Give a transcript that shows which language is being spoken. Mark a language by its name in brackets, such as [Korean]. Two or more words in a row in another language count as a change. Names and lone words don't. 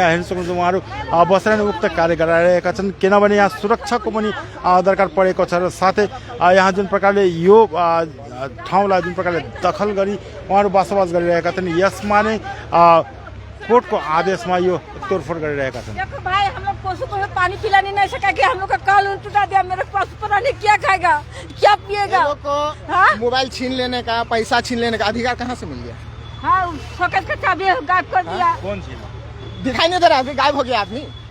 [Nepali] यहाँ हेर्न सक्नुहुन्छ उहाँहरू बसेर नै उक्त कार्य गराइरहेका छन्, किनभने यहाँ सुरक्षाको पनि दरकार परेको छ र साथै यहाँ जुन प्रकारले यो ठाउँलाई जुन प्रकारले दखल गरी उहाँहरू बसोबास गरिरहेका छन् यसमा नै कोर्टको आदेशमा यो तोडफोड गरिरहेका छन्। [Hindi] देखो भाई, हम लोग पशु को पानी पिलाने नहीं सका कि हम लोग का कानून टूटा दिया। मेरे पशु प्राणी क्या खाएगा, क्या पिएगा? हाँ? मोबाइल छीन लेने का, पैसा छीन लेने का अधिकार कहाँ से मिल गया? हाँ, शौकत का चाबी गायब कर दिया। कौन सी दिखाई नहीं दे रहा, अभी गायब हो गया आदमी।